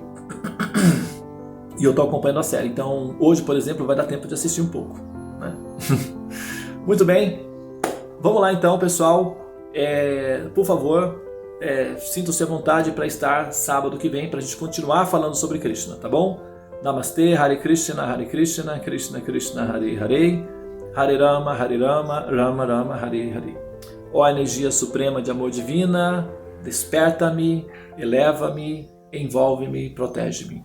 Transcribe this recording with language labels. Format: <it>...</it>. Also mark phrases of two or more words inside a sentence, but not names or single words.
<pt>E eu estou acompanhando a série. Então hoje, por exemplo, vai dar tempo de assistir um pouco, né? Muito bem. Vamos lá então, pessoal. Por favor, sintam-se à vontade para estar sábado que vem, para a gente continuar falando sobre Krishna, tá bom? Namastê,</pt> <sa>Hare Krishna, Krishna Krishna, Hare Hare, Hare Rama, Rama Rama, Hare Hare.</sa> <pt>Ó energia suprema de amor divina, desperta-me, eleva-me, envolve-me, protege-me.</pt>